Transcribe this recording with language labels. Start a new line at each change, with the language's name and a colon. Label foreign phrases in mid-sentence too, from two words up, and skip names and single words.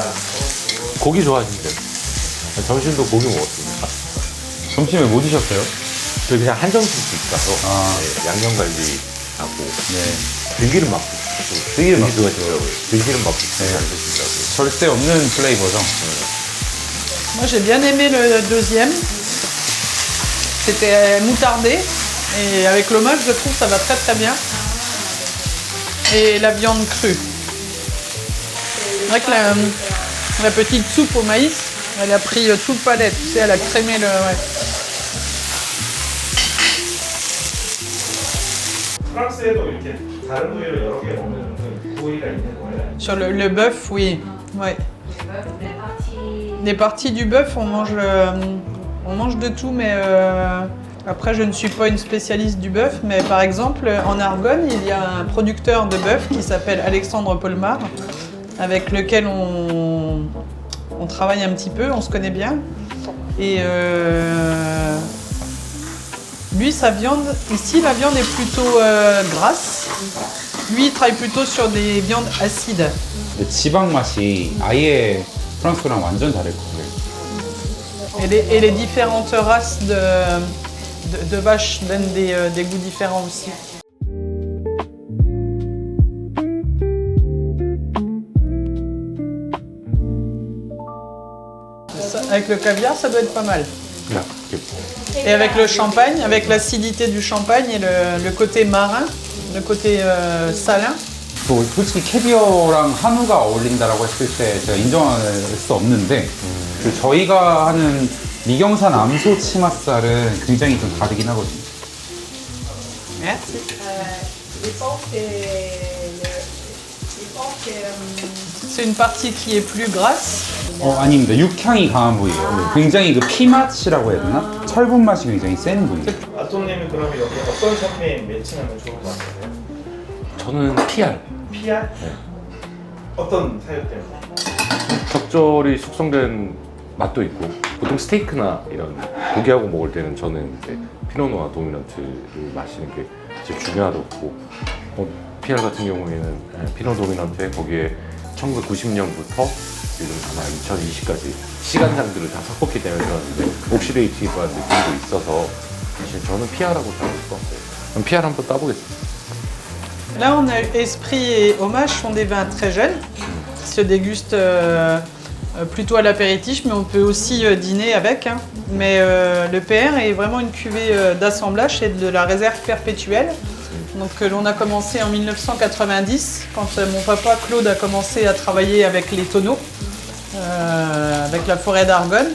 Korean: 고기 좋아하신대요. 점심도 고기 먹었습니다. 점심에 뭐 드셨어요? 저 그냥 한정식집 가서 아. 네, 양념갈비하고 네. 들기름 맛국. 들기름 맛국. 좋아하시더라고요. 들기름 맛국 네. 잘 드시더라고요. 절대 없는 플레이버죠.
French: Moi j'ai bien aimé le deuxième, c'était moutardé et avec l'hommage je trouve ça va très très bien. Et la viande crue. C'est vrai que la petite soupe au maïs, elle a pris tout le palais, tu sais, elle a crémé le... Ouais.
Korean: 프랑스에도 이렇게 다른 부위를 여러 개 먹는 그 부위가 있는 거예요.
French: Sur le bœuf, oui. Ouais. Les parties Les parties du bœuf, on mange de tout, mais après je ne suis pas une spécialiste du bœuf, mais par exemple en Argonne, il y a un producteur de bœuf qui s'appelle Alexandre Polmar, avec lequel on travaille un petit peu, on se connaît bien. Et lui, sa viande, ici la viande est plutôt grasse. Lui, il travaille plutôt sur des viandes acides.
Korean: 근데 지방 맛이 아예 프랑스랑 완전 다를 거예요.
French: Et les différentes races de vaches donnent des goûts différents aussi. Ça, avec le caviar, ça doit être pas mal.
Korean: 그냥 이렇게
French: Et avec le champagne, avec l'acidité du champagne et le côté marin, le côté salin.
Korean: 또 솔직히 캐비어랑 한우가 어울린다라고 했을 때 제가 인정할 수 없는데 그 저희가 하는 미경산 암소 치맛살은 굉장히 좀 다르긴 하거든요.
French: Merci. C'est une partie qui est plus grasse.
Korean: 아닙니다. 육향이 강한 부위예요. 굉장히 그 피맛이라고 해야 되나? 철분 맛이 굉장히 센 부위예요. 아토님은 그러면 여기 어떤 샴페인 매칭하면 좋을 것 같으세요? 저는 PR. PR? 네. 어떤 사유 때문에? 적절히 숙성된 맛도 있고 보통 스테이크나 이런 고기하고 먹을 때는 저는 이제 피노누아 도미넌트를 마시는 게 제일 중요하고 PR 같은 경우에는 피노 도미넌트에 거기에 1990년부터 지금 아마 2020까지 시간장들을 다 섞었기 때문에 그런데 옥시데이티브한 느낌도 있어서 사실 저는 PR하고 잘 올 것 같아요. 그럼 PR 한번 따보겠습니다.
French: Là, on a Esprit et Hommage sont des vins très jeunes, qui se dégustent plutôt à l'apéritif, mais on peut aussi dîner avec. Hein. Mais le PR est vraiment une cuvée d'assemblage et de la réserve perpétuelle. Donc l'on a commencé en 1990, quand mon papa Claude a commencé à travailler avec les tonneaux, avec la forêt d'Argonne.